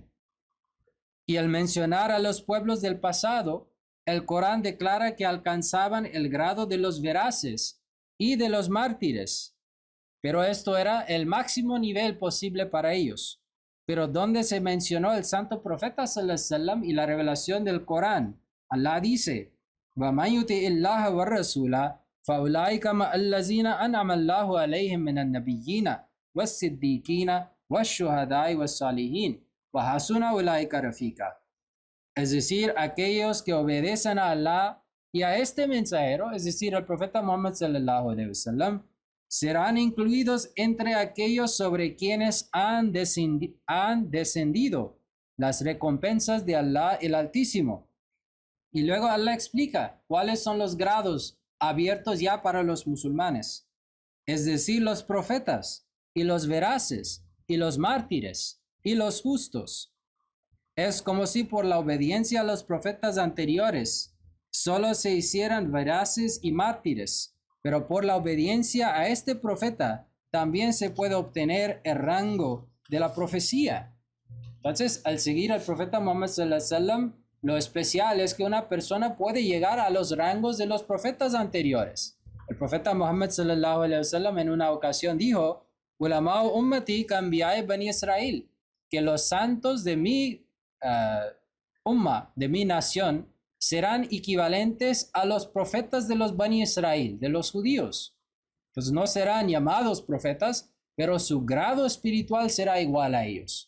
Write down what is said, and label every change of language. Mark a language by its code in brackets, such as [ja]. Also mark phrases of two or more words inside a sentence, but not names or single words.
[es] Y al mencionar a los pueblos del pasado, el Corán declara que alcanzaban el grado de los veraces y de los mártires. Pero esto era el máximo nivel posible para ellos. Pero donde se mencionó el santo profeta [ar] صلى الله عليه وسلم [es] y la revelación del Corán, Allah dice, [ar] وَمَنْ يُطِعِ اللَّهَ وَالرَّسُولَ فَأُولَٰئِكَ مَعَ الَّذِينَ أَنْعَمَ اللَّهُ عَلَيْهِم مِّنَ النَّبِيِّينَ وَالصِّدِّيقِينَ وَالشُّهَدَاءِ وَالصَّالِحِينَ وَحَسُنَ أُولَٰئِكَ رَفِيقًا. [es] Es decir, aquellos que obedecen a Allah y a este mensajero, es decir, al profeta Muhammad [ar] صلى الله عليه وسلم, [es] serán incluidos entre aquellos sobre quienes han descendido las recompensas de Allah el Altísimo. Y luego Allah explica cuáles son los grados abiertos ya para los musulmanes, es decir, los profetas y los veraces y los mártires y los justos. Es como si por la obediencia a los profetas anteriores solo se hicieran veraces y mártires, pero por la obediencia a este profeta también se puede obtener el rango de la profecía. Entonces, al seguir al profeta Muhammad [ar] صلى الله عليه وسلم, [es] lo especial es que una persona puede llegar a los rangos de los profetas anteriores. El profeta Muhammad [ar] صلى الله عليه وسلم [es] en una ocasión dijo: [ar] علماء أمتي كأنبياء بني إسرائيل, [es] que los santos de mi de mi nación, serán equivalentes a los profetas de los Bani Israel, de los judíos. Pues no serán llamados profetas, pero su grado espiritual será igual a ellos.